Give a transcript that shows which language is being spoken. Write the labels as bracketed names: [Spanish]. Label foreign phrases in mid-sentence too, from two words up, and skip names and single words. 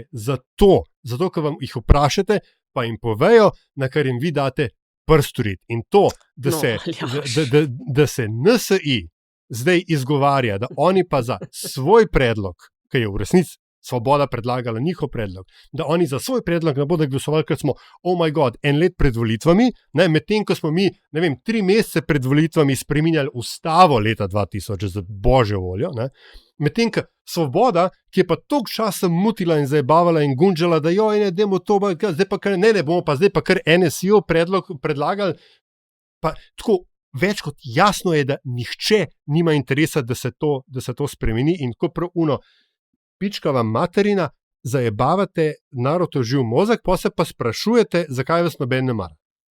[Slovenian] Zato, ker vam jih vprašate, pa jim povejo, na kar jim vi date prst urit. In to, da se NSI zdaj izgovarja, da oni pa za svoj predlog, ki je v resnici Svoboda predlagala njihov predlog, da oni za svoj predlog ne bodo glasovali, ker smo, [English] oh my god, [Slovenian] en let pred volitvami, medtem ko smo mi, 3 mesece pred volitvami spreminjali ustavo leta 2000, za božjo voljo, medtem ko Svoboda, ki je pa toliko časa mutila in zajebavala in gunđala, da ne demo to, zdaj pa kar, ne bomo pa zdaj pa kar NSI-ov predlog predlagali, pa tako več kot jasno je, da nihče nima interesa, da se to spremeni in tako prav [Croatian] pička vam materina, [Slovenian] zajebavate narod v živ mozek, pa se pa sprašujete, zakaj vas noben ne mara.